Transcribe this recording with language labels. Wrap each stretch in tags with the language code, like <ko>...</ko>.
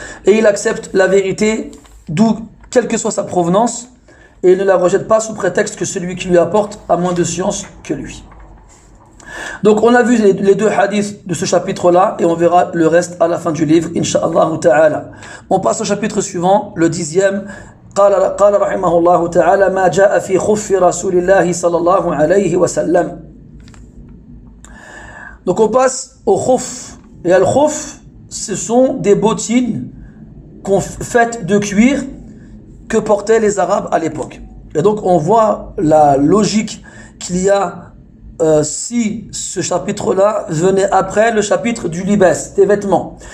<fr>Et il accepte la vérité, quelle que soit sa provenance, et il ne la rejette pas sous prétexte que celui qui lui apporte a moins de science que lui. Donc on a vu les deux hadiths de ce chapitre-là, et on verra le reste à la fin du livre, Inch'Allah ta'ala. On passe au chapitre suivant, le 10e.</fr> <ar>قال رحمه الله تعالى ما جاء في خف رسول الله صلى الله عليه وسلم.</ar> <fr>Donc on passe au khuf. Et al khuf, ce sont des bottines faites de cuir que portaient les Arabes à l'époque. Et donc on voit la logique qu'il y a si ce chapitre-là venait après le chapitre du libès, des vêtements.</fr>